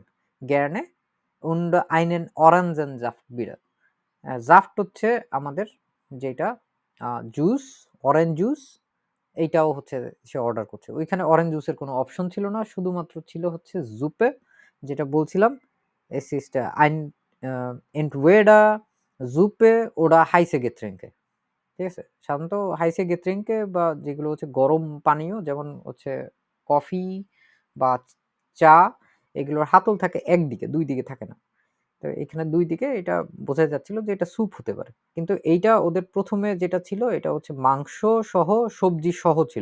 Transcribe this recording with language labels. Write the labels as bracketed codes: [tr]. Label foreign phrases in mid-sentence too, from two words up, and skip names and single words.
[de] gerne und einen Orangen Saft bitte, [bn] জাফট হচ্ছে আমাদের যেটা জুস, [en] orange juice, [bn] এইটাও হচ্ছে সে অর্ডার করছে। ওইখানে অরেঞ্জ জুসের কোনো অপশন ছিল না, শুধুমাত্র ছিল হচ্ছে জুপে, যেটা বলছিলাম [de] es ist ein entweder Suppe oder heiße Getränke, [bn] ঠিক আছে। সাধারণত [de] heiße Getränke [bn] বা যেগুলো হচ্ছে গরম পানীয় যেমন হচ্ছে কফি বা চা, এগুলোর হাতল থাকে একদিকে, দুই দিকে থাকে না। তো এখানে দুই দিকে এটা বোঝা যাচ্ছিল যে এটা স্যুপ হতে পারে, কিন্তু এইটা ওদের প্রথমে যেটা ছিল এটা হচ্ছে মাংস সহ সবজি সহ ছিল।